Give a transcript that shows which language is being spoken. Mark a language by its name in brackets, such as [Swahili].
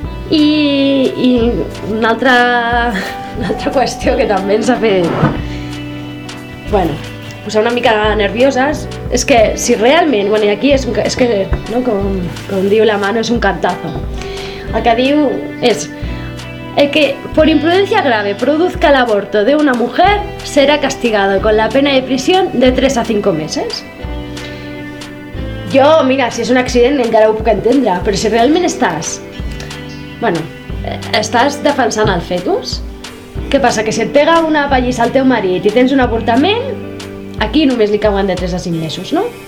[Catalan] I una altra qüestió que també ens ha fet, bueno, posar una mica nervioses, és que si realment, bueno, i aquí és que, no, com diu la mano, és un cantazo. [Spanish] El que diu és: el que por imprudencia grave produzca el aborto de una mujer será castigado con la pena de prisión de 3 a 5 meses. [Catalan] Jo, mira, si és un accident encara ho puc entendre, però si realment estàs, bueno, estàs defensant el fetus, què passa? Que si et pega una pallissa al teu marit i tens un avortament, aquí només li cauen de 3 a 5 mesos, no?